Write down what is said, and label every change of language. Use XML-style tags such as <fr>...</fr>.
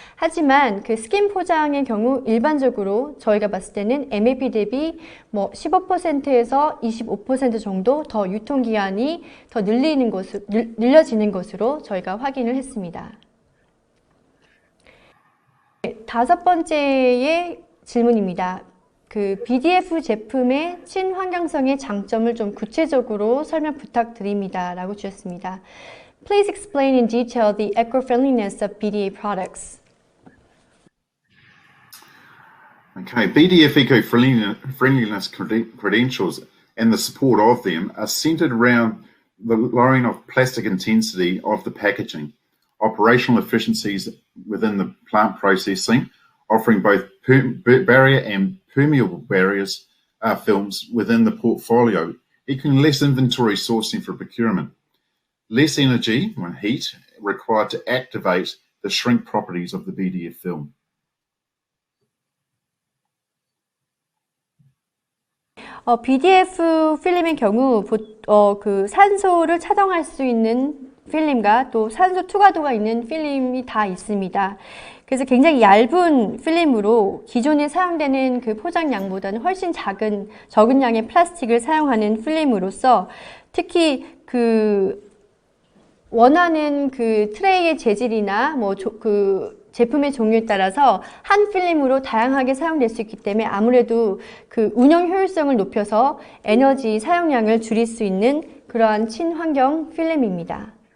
<ko>하지만 그 스킨 포장의 경우 일반적으로 저희가 봤을 때는 MAP 대비 뭐 15%에서 25% 정도 더 유통기한이 더 늘려지는 것으로 저희가 확인을 했습니다. 다섯 번째의 질문입니다. 그 BDF 제품의 친환경성의 장점을 좀 구체적으로 설명 부탁드립니다. 라고 주셨습니다.</ko> <en>Please explain in detail the eco-friendliness of BDA products. Okay, BDF eco-friendliness credentials and the support of them are centered around the lowering of plastic intensity of the packaging, operational efficiencies within the plant processing, offering both barrier and permeable barriers films within the portfolio, equaling less inventory sourcing for procurement, less energy and heat required to activate the shrink properties of the BDF film.</en> <ko>BDF 필름의 경우 그 산소를 차동할 수 있는 필름과 또 산소 투과도가 있는 필름이 다 있습니다. 그래서 굉장히 얇은 필름으로 기존에 사용되는 그 포장량보다는 훨씬 적은 양의 플라스틱을 사용하는 필름으로서 특히 그 원하는 그 트레이의 재질이나 그 제품의 종류에 따라서 한 필름으로 다양하게 사용될 수 있기 때문에 아무래도 그 운영 효율성을 높여서 에너지 사용량을 줄일 수 있는 그러한 친환경 필름입니다.</ko>